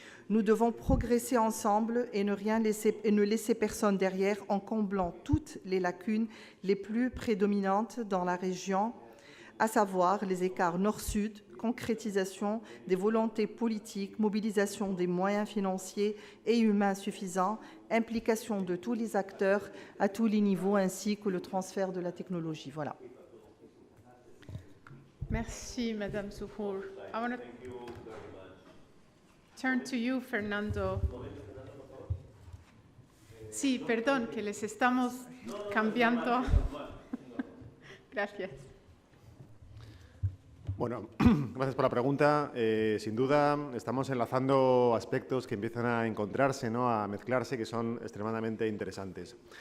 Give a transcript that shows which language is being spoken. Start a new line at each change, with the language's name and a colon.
French: Nous devons progresser ensemble et ne laisser personne derrière en comblant toutes les lacunes les plus prédominantes dans la région, à savoir les écarts nord-sud, concrétisation des volontés politiques, mobilisation des moyens financiers et humains suffisants, implication de tous les acteurs à tous les niveaux, ainsi que le transfert de la technologie. Voilà. Merci, Madame Zuhur.
English: I want to turn to you, Fernando.
Spanish: Sí, perdón, que les estamos cambiando. Gracias. Bueno, Gracias por la pregunta. Sin duda, estamos enlazando aspectos que empiezan a encontrarse, ¿no?, a mezclarse, que son extremadamente interesantes.